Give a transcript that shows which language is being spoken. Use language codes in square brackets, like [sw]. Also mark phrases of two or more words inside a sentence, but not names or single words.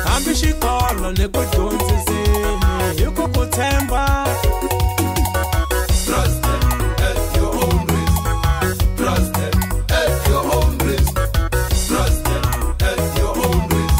[ts] xikolo ni ku dyondziseni hi ku ku tshemba. [en] Trust them at your own risk. Trust them at your own risk. Trust them at your own risk.